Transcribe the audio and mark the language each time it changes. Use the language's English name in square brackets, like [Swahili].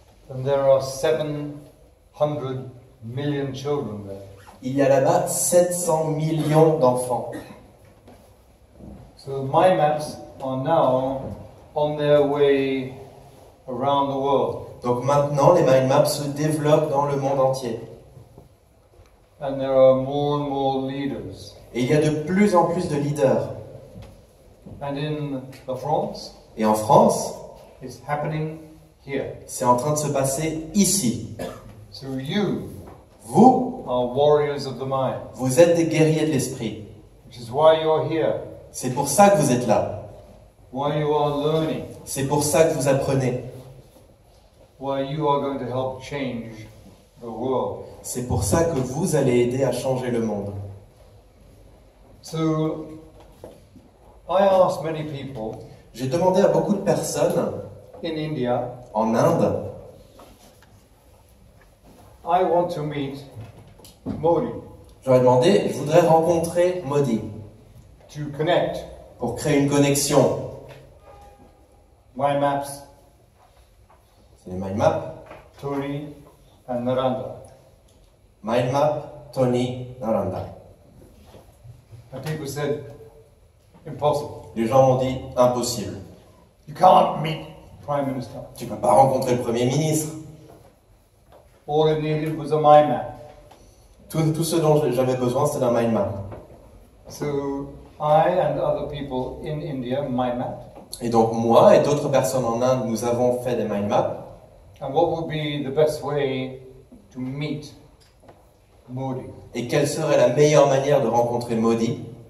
[English] And there are 700 million children there. [French] Il y a là-bas 700 millions d'enfants. [English] So mind maps are now on their way around the world. [French] Donc maintenant, les mind maps se développent dans le monde entier. [English] and there are more and more leaders. [French] Et il y a de plus en plus de leaders. [English] And in France, [French] Et en France, [English] it's happening here. [French] c'est en train de se passer ici. [English] So you [French] Vous, [English] are warriors of the mind, [French] vous êtes des guerriers de l'esprit. [English] which is why you're here, [French] C'est pour ça que vous êtes là. [English] why you are learning, [French] C'est pour ça que vous apprenez. [English] why you are going to help change the world. [French] C'est pour ça que vous allez aider à changer le monde. [English] So I asked many people [French] J'ai demandé à beaucoup de personnes [English] in India, [French] en Inde, [English] I want to meet Modi [French] j'aurais demandé, je voudrais rencontrer Modi [English] to connect [French] pour créer une connexion. [English] my maps, [French] C'est les mind maps. [English] Tony and Narendra. [French] Mind map, Tony, Narendra. [English] And people said, impossible. [French] Les gens m'ont dit, impossible. [English] You can't meet Prime Minister. [French] Tu ne peux pas rencontrer le Premier ministre. [English] All it needed was a mind map. [French] Tout ce dont j'avais besoin, c'était d'un mind map. [English] So I and other people in India mind map. [French] Et donc moi et d'autres personnes en Inde, nous avons fait des mind maps. [English] And what would be the best way to meet Modi? [French] Et quelle serait la meilleure manière de rencontrer Modi?